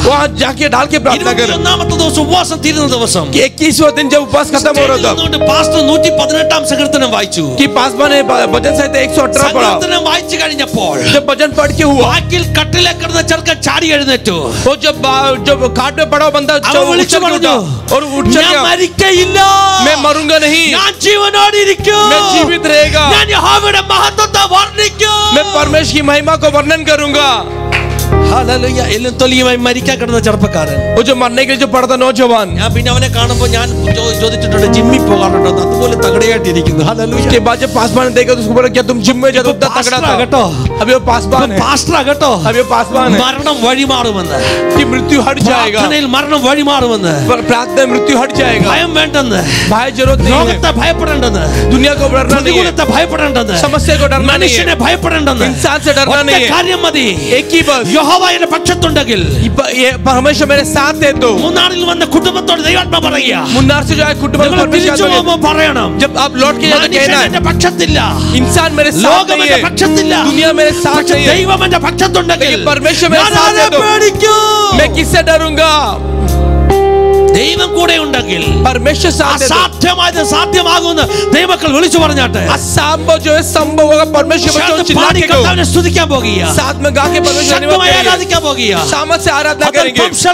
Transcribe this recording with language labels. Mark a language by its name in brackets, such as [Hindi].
[Hindi] वहाँ जाके डाल के प्रार्थना कर. [Malayalam] 21ാമത്തെ ദിവസം ഉപവാസം തീരുന്ന ദിവസം [Hindi] 21वां दिन जब उपवास खत्म हो रहा था, [Malayalam] പാസ്റ്റർ 118ാം സങ്കീർത്തനം വായിച്ചു. [Hindi] कि पासवान ने भजन संहिता 118 पढ़ा. [Malayalam] സങ്കീർത്തനം വായിച്ചു കഴിഞ്ഞപ്പോൾ [Hindi] जब भजन पढ़ के हुआ, [Malayalam] ബാക്കിൽ കട്ടിലെ കിടന്ന ചെറുക്കൻ ചാടി എഴുന്നേറ്റു. [Hindi] वो जब खाट में पड़ा बंदा [Malayalam] അവൻ വിളിച്ചു പറഞ്ഞു, [Hindi] और उठ [Malayalam] ഞാൻ [Hindi] गया, [Malayalam] മരിക്കയില്ല, [Hindi] मैं मरूंगा नहीं, [Malayalam] ഞാൻ ജീവനോടെ ഇരിക്കും, [Hindi] मैं जीवित रहेगा, [Malayalam] ഞാൻ യഹോവയുടെ മഹത്വത്തെ വർണ്ണിക്കും, [Hindi] मैं परमेश्वर की महिमा को वर्णन करूंगा. [Malayalam] ഹല്ലേലൂയ. എല്ലാം തൊലിയുമായി മരിക്കാൻ കിടന്ന ചെറുപ്പക്കാരൻ, वो जो मरने के लिए जो पड़ा था नौजवान, ഞാൻ പിന്നെ അവനെ കാണുമ്പോൾ ഞാൻ ചോദിച്ചിട്ടുണ്ട് ജിമ്മിൽ പോകാറുണ്ടോ, അതുപോലെ തകടയായിട്ടിരിക്കുന്നു. ഹല്ലേലൂയ. [Hindi] उसके बाद जब पासवान ने देखा तो उसको बोला, क्या तुम जिम में जाते हो? उतना तगड़ा था. [Malayalam] കേട്ടോ, [Hindi] अभी वो पासवान है, [Malayalam] പാസ്റ്റർ കേട്ടോ, [Hindi] अभी वो पासवान है, [Malayalam] മരണം വഴിമാറുമെന്ന്, [Hindi] कि मृत्यु हट जाएगा, [Malayalam] പ്രാർത്ഥനയിൽ മരണം വഴിമാറുമെന്ന്, [Hindi] प्रार्थना में मृत्यु हट जाएगा, [Malayalam] ഭയം വേണ്ടെന്ന്, [Hindi] भय जरूरत नहीं है, [Malayalam] ലോകത്തെ ഭയപ്പെടേണ്ടെന്ന്, [Hindi] दुनिया को डरना नहीं है, [Malayalam] പ്രതികൂലത്തെ ഭയപ്പെടേണ്ടെന്ന്, [Hindi] समस्या को डरना नहीं [Malayalam] മനുഷ്യനെ [Hindi] है, [Malayalam] ഭയപ്പെടേണ്ടെന്ന്, [Hindi] इंसान से डरना [Malayalam] ഒറ്റ [Hindi] नहीं है, [Malayalam] കാര്യം മതി, [Hindi] एक ही बस, [Malayalam] യഹോവ എന്റെ പക്ഷത്തുണ്ടെങ്കിൽ [Hindi] ये परमेश्वर मेरे साथ है. तो [Malayalam] മൂന്നാറിൽ വന്ന കുടുംബത്തോട് ദൈവാത്മാ പറയുക, [Hindi] मुन्नार से जो है कुटुंब [Malayalam] നിങ്ങൾ തിരിച്ചു പോകുമ്പോൾ പറയണം, [Hindi] जब आप लौट के जाते [Malayalam] മനുഷ്യൻ [Hindi] कहना [Malayalam] എന്റെ [Hindi] है, [Malayalam] പക്ഷത്തില്ല, [Hindi] इंसान मेरे साथ [Malayalam] ലോകം [Hindi] नहीं [Malayalam] എന്റെ [Hindi] है, [Malayalam] പക്ഷത്തില്ല, [Hindi] दुनिया मेरे साथ [Malayalam] പക്ഷേ [Hindi] नहीं है, [Malayalam] ദൈവം എന്റെ പക്ഷത്തുണ്ടെങ്കിൽ [Hindi] लेकिन परमेश्वर मेरे [Malayalam] ഞാൻ [Hindi] साथ [Malayalam] ആരെ [Hindi] है. तो [Malayalam] പേടിക്കും? [Hindi] मैं किससे डरूंगा? [Malayalam] ദൈവം കൂടെ ഉണ്ടെങ്കിൽ [Hindi] परमेश्वर साथ है. तो [Malayalam] അസാധ്യമായത് സാധ്യമാകുമെന്ന് ദൈവമക്കൾ വിളിച്ചു പറഞ്ഞാട്ടെ. [Hindi] असंभव जो है संभव होगा. परमेश्वर बच्चों [Malayalam] ശബ്ദം [Hindi] चिल्ला [Malayalam] പാടി [Hindi] के कहो, [Malayalam] കർത്താവിനെ സ്തുതിക്കാൻ പോകുക, [Hindi] साथ में गा के परमेश्वर धन्यवाद [Malayalam] ശക്തമായി [Hindi] करेंगे, [Malayalam] ആരാധിക്കാൻ പോകുക, [Hindi] सामर्थ से आराधना करेंगे.